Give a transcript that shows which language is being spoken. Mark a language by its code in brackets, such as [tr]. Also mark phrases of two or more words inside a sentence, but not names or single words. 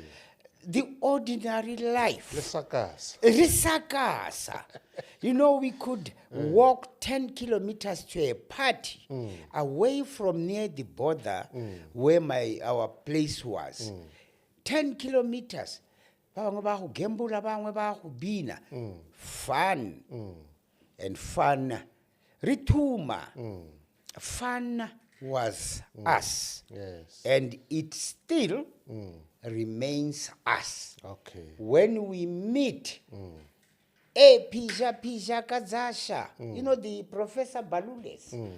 [en] The ordinary life. Risakasa. You know, we could walk 10 kilometers to a party away from near the border where our place was. 10 kilometers. [nso] bangwe ba go gambula, bangwe ba go bina. [en] Fun. And fun. Rituma. Fun was us. Yes. And it still remains us. Okay. When we meet, Pija Kazasha, you know, the Professor Balules.